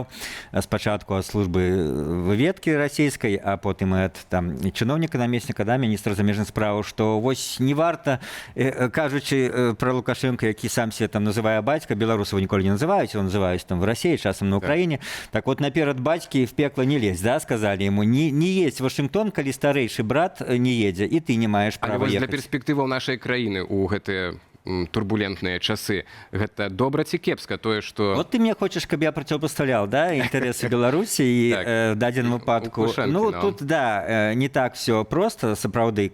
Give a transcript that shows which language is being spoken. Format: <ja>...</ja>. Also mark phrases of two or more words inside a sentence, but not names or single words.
<be>Спачатку ад службы выведкі расійскай, а потым ад там чыноўніка, намесніка, да, міністра замежных справаў, што вось не варта, кажучы пра Лукашенко, які сам себе там называе бацька, беларусаў ніколі не называюць, он называюць там</be> <ru>в России,</ru> <be>часам</be> <ru>на Украине. Так вот,</ru> <be>наперад бацькі</be> <ru>в пекло не лезь, да, сказали ему, не едь в Вашингтон,</ru> <be>калі старэйшы брат не едзе, і ты не маеш права ехаць. Але для перспектываў нашай краіны у гэтыя турбулентныя часы, гэта добра ці кепска тое, што... Вот ты мне хочаш, каб я процівпоставляў, да, інтарэсы Беларусі і в дадзеным выпадку.</be> <ru>Ну, тут, да, не так все просто, сапраўды.</ru>